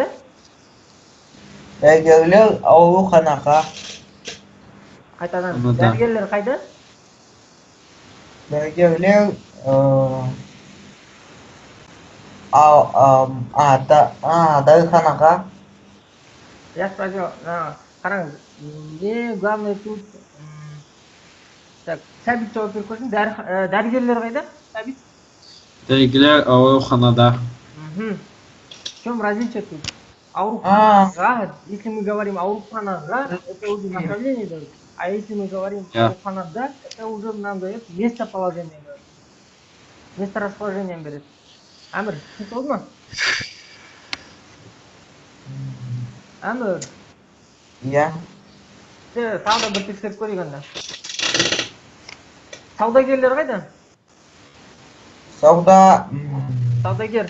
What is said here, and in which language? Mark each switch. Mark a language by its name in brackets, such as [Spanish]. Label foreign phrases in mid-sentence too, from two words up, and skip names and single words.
[Kazakh] Дәрігерлер ауруханаға. Қайтадан. Дәрігерлер қайда? Дәрігерлер дәріханаға. [Russian] Я спросил, қараңыз, не главное тут... Так, [Kazakh] Сәбит жауап беріп көрсін. Дәрігерлер қайда? Сәбит? Дәрігерлер ауруханада. [Russian] В чем различие тут? Ауруханаға, если мы говорим ауруханаға, это уже направление дает. А если мы говорим ауруханада, это уже нам дает местоположение. Место расположения берет. [Kazakh] Әмір, түсінікті болды ма? Әмір. Я. Тағы да бір тексеріп көрейік анда. Саудагерлер қайда? Саудагер.